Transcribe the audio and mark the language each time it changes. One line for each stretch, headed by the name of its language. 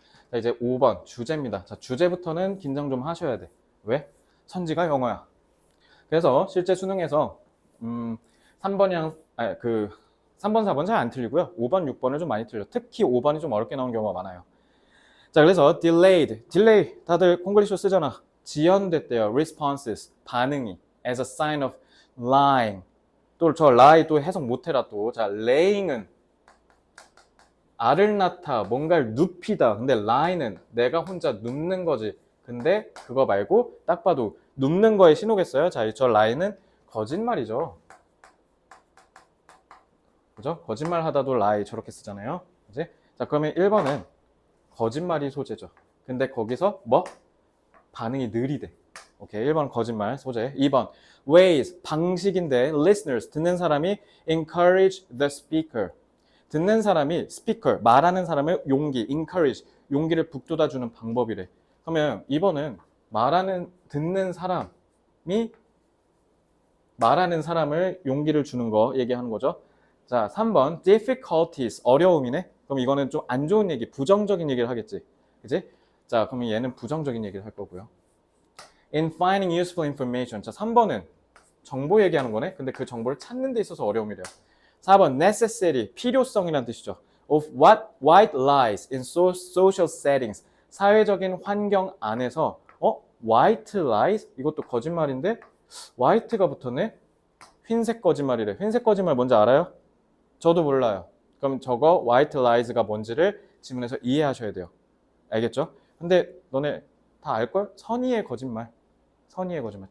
Korean: 자, 이제 5번 주제입니다. 자, 주제부터는 긴장 좀 하셔야 돼. 왜? 선지가 영어야. 그래서 실제 수능에서 3번이랑 3번, 4번 잘 안 틀리고요. 5번, 6번을 좀 많이 틀려. 특히 5번이 좀 어렵게 나오는 경우가 많아요. 자, 그래서 delayed, delay 다들 콩글리시로 쓰잖아. 지연됐대요.
English: responses,
Korean: 반응이
English: as a sign of lying.
Korean: 또 저 lie 또 해석 못해라 또. 자, laying은 알을 낳다, 뭔가를 눕히다. 근데 lie는 내가 혼자 눕는 거지. 근데 그거 말고 딱 봐도 눕는 거에 신호겠어요? 자, 저 lie는 거짓말이죠. 그죠? 거짓말 하다도 lie 저렇게 쓰잖아요. 그지? 자, 그러면 1번은 거짓말이 소재죠. 근데 거기서 뭐? 반응이 느리대. 오케이, 1번 거짓말 소재.
English: 2번 ways,
Korean: 방식인데
English: listeners,
Korean: 듣는 사람이
English: encourage the speaker.
Korean: 듣는 사람이 speaker, 말하는 사람의 용기, encourage, 용기를 북돋아주는 방법이래. 그러면 2번은 듣는 사람이 말하는 사람을 용기를 주는 거 얘기하는 거죠. 자, 3번 difficulties, 어려움이네. 그럼 이거는 좀 안 좋은 얘기, 부정적인 얘기를 하겠지. 그지? 자, 그러면 얘는 부정적인 얘기를 할 거고요.
English: In finding useful information.
Korean: 자, 3번은 정보 얘기하는 거네. 근데 그 정보를 찾는 데 있어서 어려움이래요. 4번 necessary, 필요성이라는 뜻이죠.
English: Of what white lies in social settings.
Korean: 사회적인 환경 안에서 white lies? 이것도 거짓말인데 white가 붙었네? 흰색 거짓말이래. 흰색 거짓말 뭔지 알아요? 저도 몰라요. 그럼 저거 white lies가 뭔지를 지문에서 이해하셔야 돼요. 알겠죠? 근데 너네 다 알걸? 선의의 거짓말. 선의의 거짓말.